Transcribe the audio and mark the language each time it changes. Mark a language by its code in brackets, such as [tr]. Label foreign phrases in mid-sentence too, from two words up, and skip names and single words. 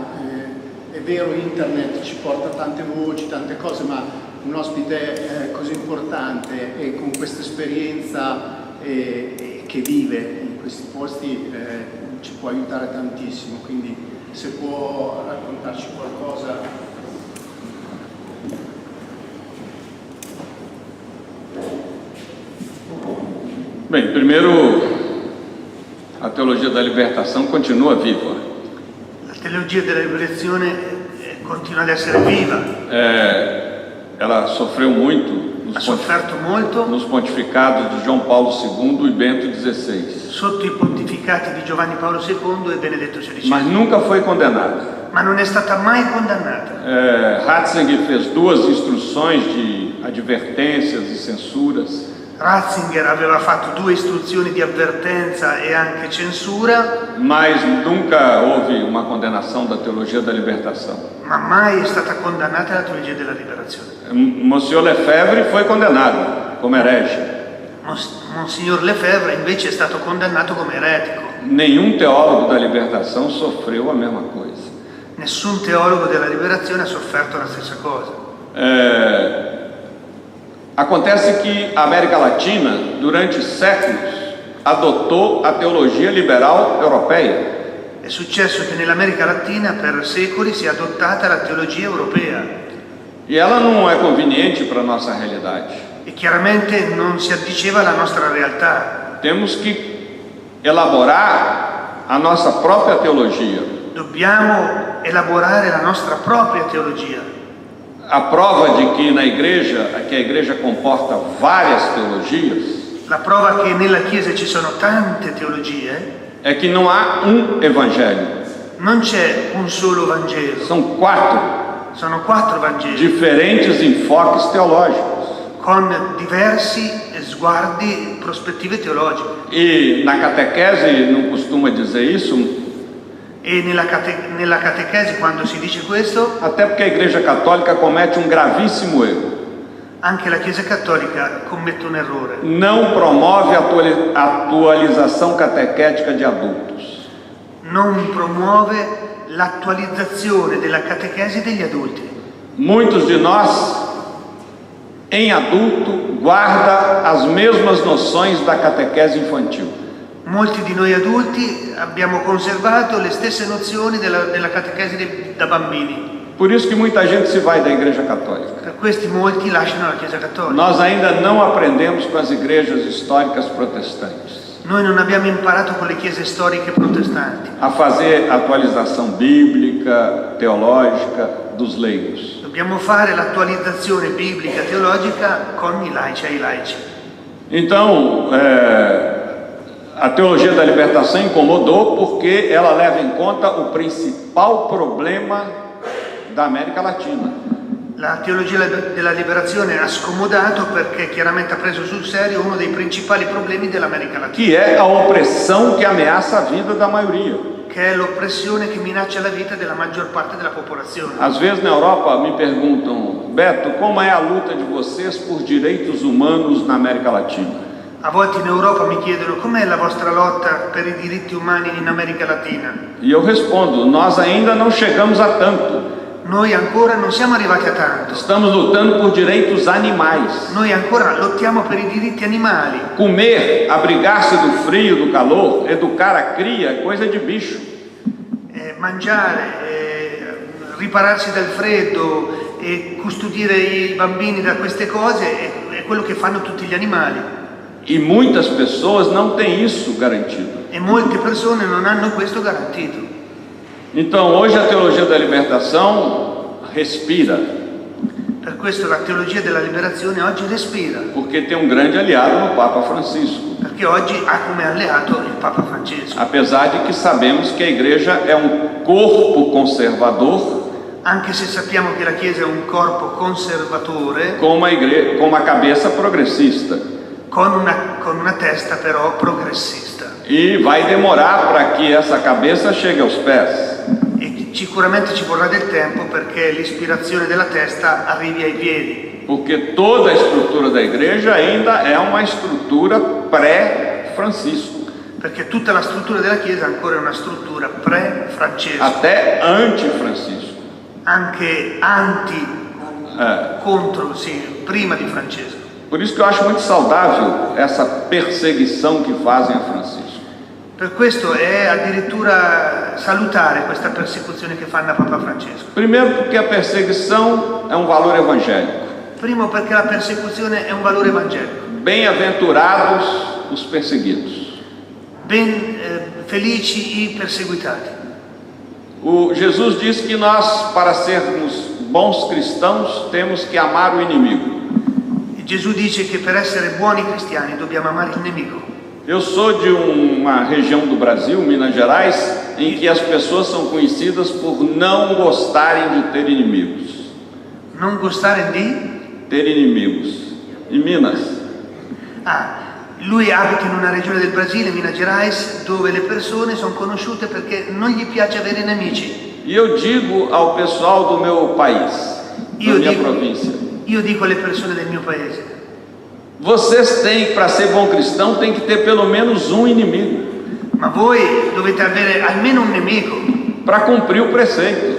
[it] È vero, internet ci porta tante voci, tante cose, ma un ospite così importante e con questa esperienza che vive in questi posti ci può aiutare tantissimo, quindi se può raccontarci qualcosa. [pt] Bem, primeiro, a teologia da libertação continua viva. [it] La teologia della liberazione continua ad essere viva. [pt] Ela sofreu muito [it] ha sofferto molto [pt] nos pontificados di João Paulo II e Bento XVI. [it] Sotto i pontificati di Giovanni Paolo II e Benedetto XVI. [pt] Mas nunca foi condenada. [it] Ma non è stata mai condannata. [pt] Ratzinger fez 2 instruções de advertências e censuras. [it] Ratzinger aveva fatto 2 istruzioni di avvertenza e anche censura. [pt] Mas nunca houve uma condenação da teologia da libertação. [it] Ma mai è stata condannata la teologia della liberazione. [pt] Monsignor Lefebvre foi condenado come erege. [it] Monsignor Lefebvre invece è stato condannato come eretico. [pt] Nenhum teólogo da libertação sofreu a mesma coisa. [it] Nessun teologo della liberazione ha sofferto la stessa cosa. [pt] Acontece que a América Latina, durante séculos, adotou a teologia liberal europeia. [it] È successo che nell'America Latina per secoli si è adottata la teologia europea. [pt] E ela não é conveniente para a nossa realidade. [it] E chiaramente non si addiceva alla nostra realtà. [pt] Temos que elaborar a nossa própria teologia. [it] Dobbiamo elaborare la nostra propria teologia. [pt] A prova de que na igreja, que a igreja comporta várias teologias, [it] la prova che nella Chiesa ci sono tante teologie, [pt] é que não há evangelho. [it] Non c'è un solo Vangelo. [pt] São 4. [it] Sono 4 Vangeli. [pt] Diferentes enfoques teológicos. [it] Con diversi sguardi, prospettive teologiche. [pt] E na catequese não costuma dizer isso. [it] E nella catechesi quando si dice questo, [pt] até porque a Igreja Católica comete um gravíssimo erro. [it] Anche la Chiesa Cattolica commette un errore. [pt] Não promove a atualização catequética de adultos. [it] Non promuove l'attualizzazione della catechesi degli adulti. [pt] Muitos de nós em adulto, guarda as mesmas noções da catequese infantil. [it] Molti di noi adulti abbiamo conservato le stesse nozioni della catechesi da bambini. [pt] Por isso que muita gente se vai da Igreja Católica. [it] Per questi molti lasciano la Chiesa Cattolica. [pt] Nós ainda não aprendemos com as igrejas históricas protestantes [it] Noi non abbiamo imparato con le chiese storiche protestanti. [pt] a fazer atualização bíblica, teológica dos leigos. [it] Dobbiamo fare l'attualizzazione biblica teologica con i laici ai laici. [pt] Então, a teologia da libertação incomodou porque ela leva em conta o principal problema da América Latina. [it] La teologia della liberazione ha scomodato perché chiaramente ha preso sul serio uno dei principali problemi dell'America Latina, [pt] Que é a opressão que ameaça a vida da maioria. [it] che è l'oppressione che minaccia la vita della maggior parte della popolazione. [pt] Às vezes na Europa me perguntam, Beto, como é a luta de vocês por direitos humanos na América Latina? [it] A volte in Europa mi chiedono com'è la vostra lotta per i diritti umani in America Latina. [pt] E eu respondo, nós ainda não chegamos a tanto. [it] Noi ancora non siamo arrivati a tanto. [pt] Estamos lutando por direitos animais. [it] Noi ancora lottiamo per i diritti animali. [pt] Comer, abrigar-se do frio, do calor, educar a cria é coisa de bicho. [it] Mangiare, ripararsi dal freddo e custodire i bambini da queste cose è quello che fanno tutti gli animali. [pt] E muitas pessoas não têm isso garantido. [it] E molte persone non hanno questo garantito. [pt] Então, hoje a teologia da libertação respira, [it] Per questo la teologia della liberazione oggi respira, [pt] porque tem grande aliado no Papa Francisco. [it] perché oggi ha come alleato il Papa Francesco. [pt] Apesar de que sabemos que a igreja é corpo conservador [it] Anche se sappiamo che la Chiesa è un corpo conservatore, [pt] com uma cabeça progressista. [it] con una testa però progressista. [pt] E vai demorar para que essa cabeça chegue aos pés. [it] E sicuramente ci vorrà del tempo perché l'ispirazione della testa arrivi ai piedi. [pt] Porque toda a estrutura da igreja ainda é uma estrutura pré-Francisco. [it] Perché tutta la struttura della Chiesa ancora è una struttura pre-Francesco, [pt] Até anti-Francisco. [it] anche contro, sì, prima di Francesco. [pt] Por isso que eu acho muito saudável essa perseguição que fazem a Francisco. [it] Per questo è addirittura salutare questa persecuzione che fanno a Papa Francesco. [pt] Primeiro porque a perseguição é valor evangélico. [it] Primo perché la persecuzione è un valore evangelico. [pt] Bem-aventurados os perseguidos. [it] Felici i perseguitati. [pt] O Jesus diz que nós, para sermos bons cristãos, temos que amar o inimigo. [it] Gesù dice che per essere buoni cristiani dobbiamo amare il nemico. [pt] Eu sou de uma região do Brasil, Minas Gerais, em que as pessoas são conhecidas por não gostarem de ter inimigos. [it] Non gustare di? [pt] Ter inimigos. Em Minas. [it] Lui abita in una regione del Brasile, Minas Gerais, dove le persone sono conosciute perché non gli piace avere nemici. [pt] E eu digo ao pessoal do meu país, da minha província. [it] Io dico alle persone del mio paese: [pt] vocês têm, para ser bom cristão, tem que ter pelo menos um inimigo. [it] ma voi dovete avere almeno un nemico [pt] para cumprir o preceito.